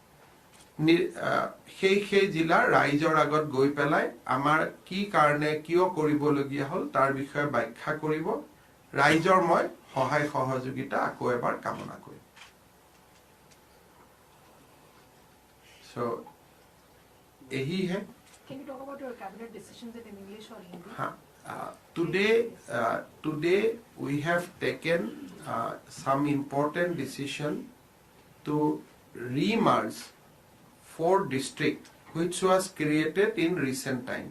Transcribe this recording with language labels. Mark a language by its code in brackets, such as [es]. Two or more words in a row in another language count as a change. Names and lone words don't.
[as] সেই জিলাৰ ৰাইজৰ আগত গৈ পেলাই আমাৰ কি কাৰণে কিয় কৰিবলগীয়া হল তাৰ বিষয়ে ব্যাখ্যা কৰিব ৰাইজৰ মই সহায় সহযোগিতা আকৌ এবাৰ কামনা কৰিম So, [hi] यही है. [en] Can you talk about your cabinet decisions in English or Hindi? Today we have taken some important decision to remerge 4 districts which was created in recent times.